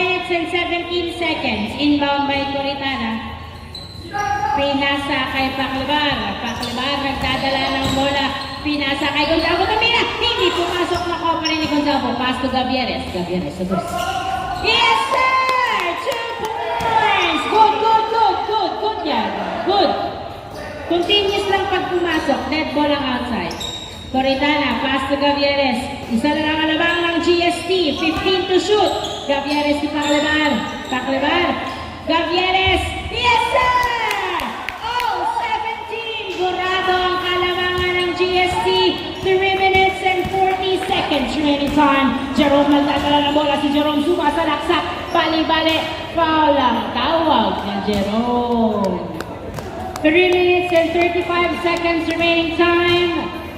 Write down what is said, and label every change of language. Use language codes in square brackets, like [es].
[en] and 17 seconds. Inbound by Coritana. [tl] Pinasa kay Paclibar. Paclibar nagdadala ng bola. Pinasa kay Gonzalo Camina. Hindi pumasok na ko pa rin ni Gonzalo. [en] Pass to Gavieres. [tl] Gavieres sa dos. [en] Yes, sir! 2 points! Good, good, good, good. Good yan. Good. [tl] Continuous lang pag pumasok. [en] Dead ball ang outside. Toritana, pass to Gavieres. [tl] Isa na lang alabang ng GST. [en] 15 to shoot. [tl] Gavieres si Paclibar. Paclibar. Gavieres. [en] Yes, sir! All 17. [tl] Burado ang kalamangan ng GST. [en] 3 minutes and 40 seconds remaining time. [tl] Jerome nagdadala ng bola. Si Jerome sumasalaksak. Bali-bali. Foul ang tawag ni Jerome. [en] 3 minutes and 35 seconds remaining time.